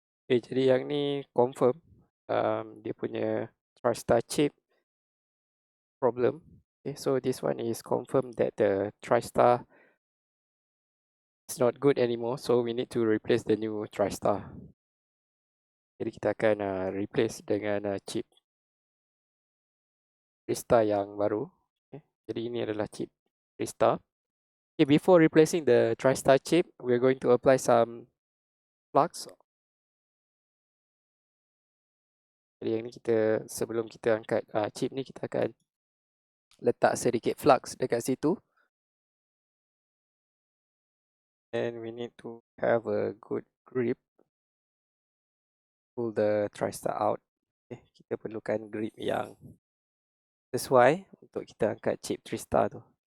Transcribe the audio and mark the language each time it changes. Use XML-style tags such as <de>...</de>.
<ms>Okay, jadi yang ni</ms> <en>confirm</en> <ms>dia punya TriStar chip</ms> <en>problem. Okay, so this one is confirmed that the TriStar is not good anymore, so we need to replace the new TriStar.</en> <ms>Jadi kita akan</ms> <en>replace</en> <ms>dengan chip TriStar yang baru. Okay, jadi ini adalah chip TriStar.</ms> <en>Okay, before replacing the TriStar chip, we're going to apply some flux.</en> <ms>Jadi yang ni kita, sebelum kita angkat chip ni, kita akan letak sedikit flux dekat situ.</ms> <en>And we need to have a good grip. Pull the TriStar out.</en> <ms>Okay, kita perlukan grip yang sesuai untuk kita angkat chip TriStar tu.</ms>